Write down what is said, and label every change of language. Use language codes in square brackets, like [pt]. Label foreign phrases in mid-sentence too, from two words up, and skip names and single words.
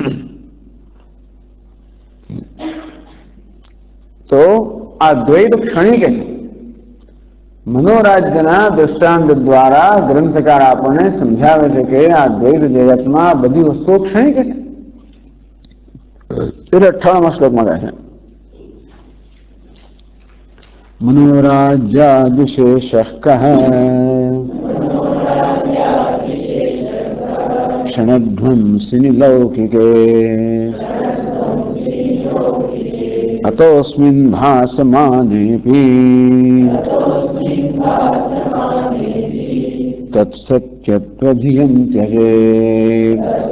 [gu] તો આ દ્વૈત ક્ષણિક છે. મનોરાજ્યના દ્રષ્ટાંત દ્વારા ગ્રંથકાર આપણને સમજાવે છે કે આ દ્વૈત જગતમાં બધી વસ્તુઓ ક્ષણિક છે. એટલે 58મા શ્લોકમાં કહે છે, [sa] मनोराज्याद् विशेषः कः क्षणध्वंसिनि लौकिके अतोऽस्मिन् भासमानेऽपि तत्सत्यत्वधियं त्यजेत्.